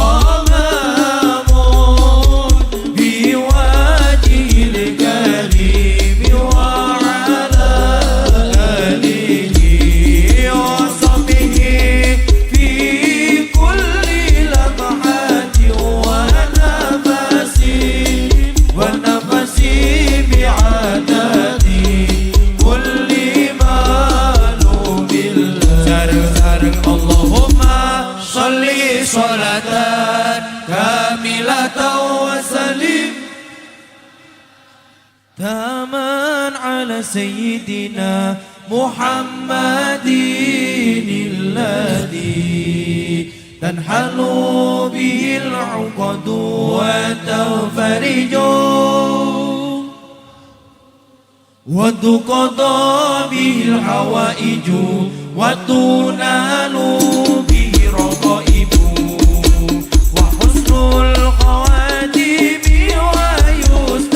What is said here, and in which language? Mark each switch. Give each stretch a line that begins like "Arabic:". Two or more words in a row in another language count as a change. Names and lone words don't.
Arabic: غمام بوجه الكريم وعلى آله وصحبه في كل لمحة ونفس بعدد كل معلوم لك. Sareng-sareng اللهم صل صلاة كاملة وسلم تاما على سيدنا محمد الذي تنحل به العقد وتنفرج وتقضى به الحوائج وتنال به الرغائب وحسن الخواتيم و